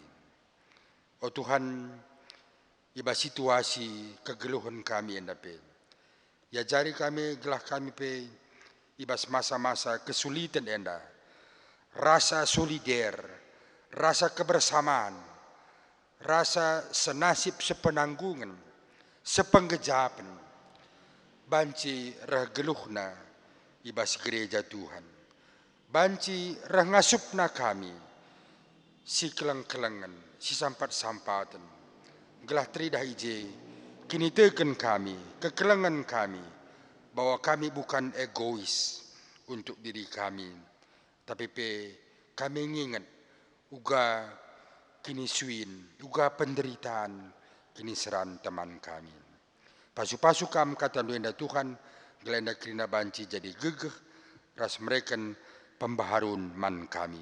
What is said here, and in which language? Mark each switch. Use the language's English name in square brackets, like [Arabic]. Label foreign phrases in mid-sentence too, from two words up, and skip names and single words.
[Batak Karo] Oh Tuhan, iba situasi kegeluhan kami endape. Ya jari kami gelah kami pe ibas masa-masa kesulitan enda. [Indonesian] Rasa solider, rasa kebersamaan, rasa senasib sepenanggungan, [Batak Karo] sepenggejapan, banci rehgeluhna ibas gereja Tuhan, banci rengasupna kami, si keleng-kelengan, si sampat-sampatan, gelah tridah ije, kini teken kami, kekelengan kami, [Indonesian] bahwa kami bukan egois untuk diri kami, tapi kami ingat uga [Batak Karo] kini suin, [Indonesian] juga penderitaan, [Batak Karo] kini seran teman kami. Pasu-pasu kam kata luenda Tuhan, gelenda kerina banci jadi gegeh, ras mereken pembaharun man kami.